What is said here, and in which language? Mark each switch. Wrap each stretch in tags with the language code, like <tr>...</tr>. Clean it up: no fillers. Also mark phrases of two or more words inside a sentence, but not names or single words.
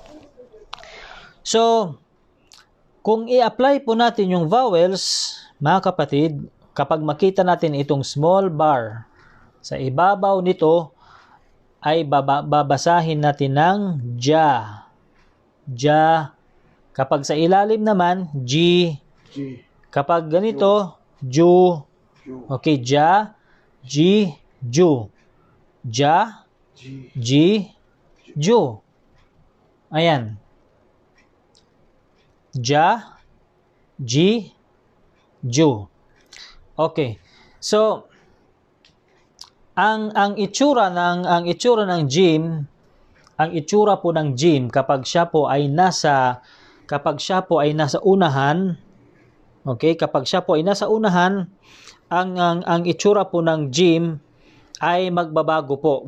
<tl>So, kung i-apply po natin yung vowels, mga kapatid, kapag makita natin itong</tl> <en>small bar</en> <tl>sa ibabaw nito, ay babasahin natin ng ja. Ja. Kapag sa ilalim naman, G. G. Kapag ganito, Ju. Ju. Okay, ja, G, Ju. Ja, G. G, Ju. Ayan. Ja, G, Ju. Okay. So, ang itsura ng jim, ang itsura po ng jim kapag siya po ay nasa unahan, okay, kapag siya po ay nasa unahan, ang itsura po ng jim ay magbabago po.</tl>